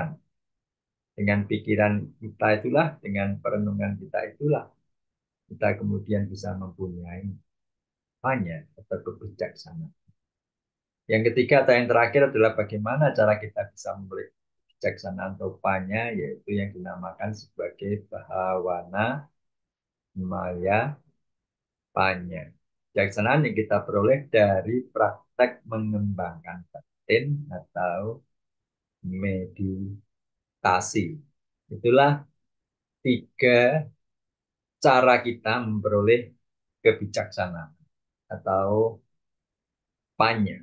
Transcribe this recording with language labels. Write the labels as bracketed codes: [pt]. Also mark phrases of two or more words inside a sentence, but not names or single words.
[id] Dengan pikiran kita itulah, dengan perenungan kita itulah, kita kemudian bisa mempunyai panya atau kebijaksanaan. Yang ketiga atau yang terakhir adalah bagaimana cara kita bisa memperoleh kebijaksanaan atau panya, yaitu yang dinamakan sebagai [pi] bahawana maya panya. [id] Kebijaksanaan yang kita peroleh dari praktek mengembangkan batin atau meditasi. Itulah tiga cara kita memperoleh kebijaksanaan atau panya.